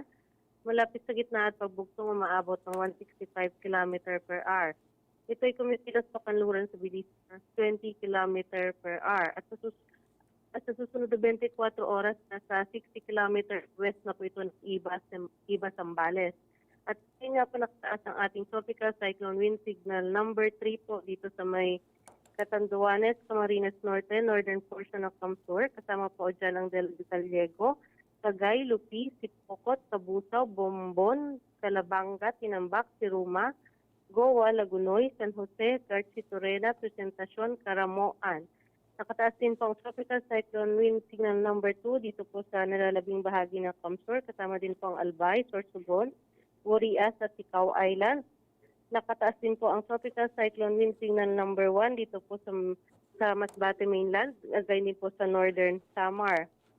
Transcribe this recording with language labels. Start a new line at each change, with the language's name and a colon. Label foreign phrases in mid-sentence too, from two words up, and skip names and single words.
Filipino: Malapit sa gitna at pagbugtong umaabot ng 165
English: km per hour.
Filipino: Ito ay kumikilos pa kanluran sa bilis ng 20
English: km per hour.
Filipino: At sa susunod na 24 oras, nasa 60 km west na po ito ng Iba, Zambales. At ngayon nga po nakataas ang ating
English: tropical cyclone wind signal number
Filipino: 3 po dito sa may Catanduanes, Camarines Norte,
English: northern portion
Filipino: ng Camsur. Kasama po dyan ang Del Gallego, Tagay, Lupi, Sipokot, Tabusaw, Bombon, Calabanga, Tinambak, Siruma, Goa, Lagunoy, San Jose, Garci, Torena, Presentacion, Caramoan. Nakataas din po ang
English: tropical cyclone wind signal number
Filipino: 2 dito po sa nalalabing bahagi ng Camsur. Kasama din po ang Albay, Sorsogon, Warias at Ticao Island. Nakataas din po ang
English: tropical cyclone wind signal number
Filipino: 1 dito po sa Masbate mainland, gayon din po sa northern Samar.